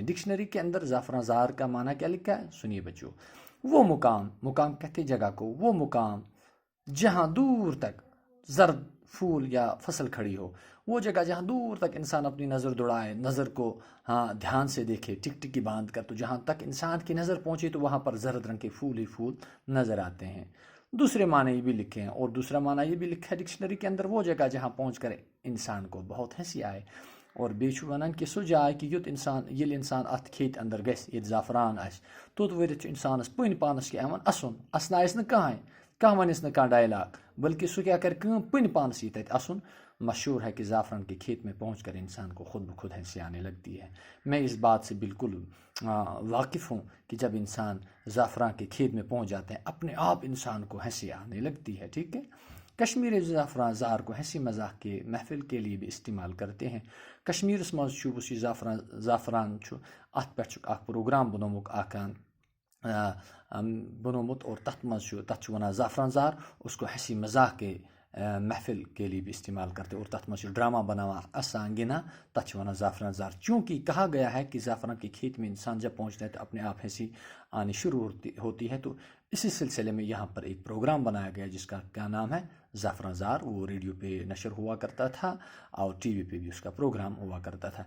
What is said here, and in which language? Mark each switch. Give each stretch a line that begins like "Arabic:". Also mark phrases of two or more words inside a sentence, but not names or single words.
Urdu: ڈکشنری کے اندر زعفران زار کا معنی کیا لکھا ہے؟ سنیے بچوں، وہ مقام کہتے ہیں جگہ کو، وہ مقام جہاں دور تک زرد پھول یا فصل کھڑی ہو، وہ جگہ جہاں دور تک انسان اپنی نظر دوڑائے، نظر کو دھیان سے دیکھے، ٹک ٹکی باندھ کر، تو جہاں تک انسان کی نظر پہنچے تو وہاں پر زرد رنگ کے پھول ہی پھول نظر آتے ہیں۔ دوسرے معنی یہ بھی لکھے ہیں، اور دوسرا معنی یہ بھی لکھا ہے ڈکشنری کے اندر، وہ جگہ جہاں پہنچ کر انسان کو بہت ہنسی آئے اور
Kashmiri: بیچ ونان کہ سو جائے کہ یل انسان ات کھیت اندر گژھِ، یت زعفران آسہِ، توٚت ؤرِتھ چھُ انسانس پٔنۍ پانس کیٛاہ یِوان اَسُن، اَسنایس نہٕ کانٛہہ ونٮ۪س نہٕ کانٛہہ ڈائلاگ، بلکہ سُہ کیا کرِ کٲم، پٔنۍ پانس یی تتہِ اَسُن۔
Urdu: مشہور ہے کہ زعفران کے کھیت میں پہنچ کر انسان کو خود بخود ہنسی آنے لگتی ہے۔ میں اس بات سے بالکل واقف ہوں کہ جب انسان زعفران کے کھیت میں پہنچ جاتے ہیں اپنے آپ انسان کو ہنسی آنے لگتی ہے، ٹھیک ہے۔ کشمیر زعفران زار کو ہنسی مذاق کے محفل کے لیے بھی استعمال کرتے ہیں۔
Kashmiri: کشمیرس مز چھُ یہ زعفران چھُ ات پہ اخ پروگرام بنومت اور تت ونان زعفران زار،
Urdu: اس کو ہنسی مذاق کے محفل کے لیے بھی استعمال کرتے،
Kashmiri: اور تت مز ڈرامہ بنانا، اسان گنا، تت ونان زعفران زار۔
Urdu: چونکہ کہا گیا ہے کہ زعفران کے کھیت میں انسان جب پہنچتا ہے تو اپنے آپ ہنسی آنی شروع ہوتی ہے، تو اسی سلسلے میں یہاں پر ایک پروگرام بنایا گیا جس کا کیا نام ہے؟ زعفران زار۔ وہ ریڈیو پہ نشر ہوا کرتا تھا اور ٹی وی پہ بھی اس کا پروگرام ہوا کرتا تھا۔